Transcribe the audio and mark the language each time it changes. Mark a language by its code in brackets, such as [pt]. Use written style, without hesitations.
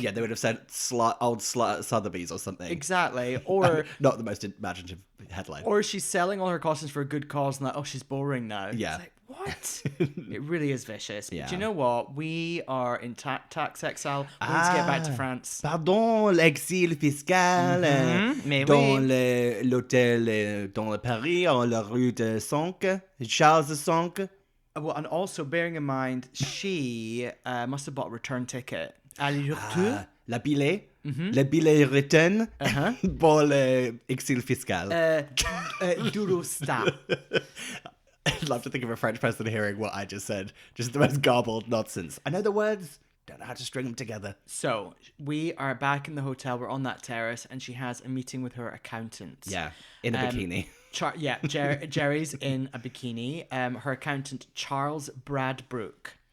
[en] Yeah, they would have said old slut at Sotheby's or something. exactly, or Not the most imaginative headline. or she's selling all her costumes for a good cause and like, oh, she's boring now. Yeah. It's like, what? It really is vicious. But Yeah. do you know what? We are in tax exile. We need to get back to France. [fr] Pardon, l'exil fiscal mais dans oui. l'hôtel dans le Paris, en la rue de Cinq, Charles Cinq. [en] Well, and also bearing in mind, she must have bought a return ticket. [fr] Aller-retour. La billet, le billet return pour l'exil fiscal. Durostat. [en] I'd love to think of a French person hearing what I just said. Just the most garbled nonsense. I know the words, don't know how to string them together. So we are back in the hotel. We're on that terrace, and she has a meeting with her accountant. Yeah, in a bikini. Geri's in a bikini. Her accountant, Charles Bradbrook.